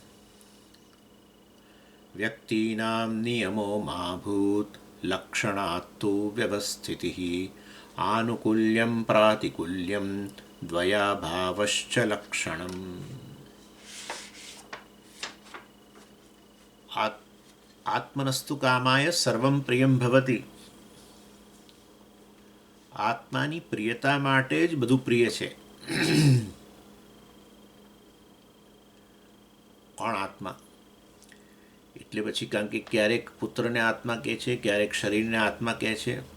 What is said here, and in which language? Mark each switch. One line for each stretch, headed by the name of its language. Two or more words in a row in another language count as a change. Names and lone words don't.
Sanskrit: व्यक्तीनां नियमो मा भूत् लक्षणात्तु व्यवस्थितिः आनुकूल्यं प्रातिकूल्यं द्वयाभावश्च लक्षणम्। आत्मनस्तु कामाय सर्वं प्रियं भवति।
Gujarati: આત્માની પ્રિયતા માટે જ બધું પ્રિય છે. કોણ આત્મા? એટલે પછી કારણ કે ક્યારેક પુત્રને આત્મા કહે છે, ક્યારેક શરીરને આત્મા કહે છે.